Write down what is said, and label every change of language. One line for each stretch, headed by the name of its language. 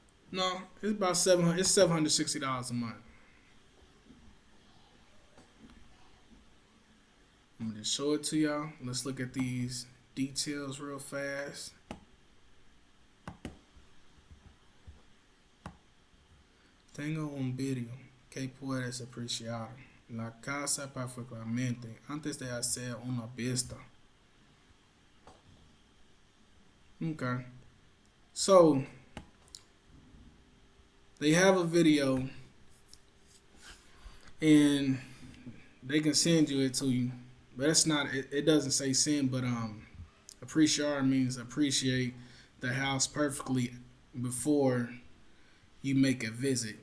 English: No, it's about $700. It's $760 a month. I'm gonna just show it to y'all. Let's look at these details real fast.
Spanish: Tengo un vídeo que puedes apreciar. La casa perfectamente antes de hacer una vista.
English: Okay. So, they have a video and they can send it to you. But that's not, it doesn't say send, but appreciar means appreciate the house perfectly before you make a visit.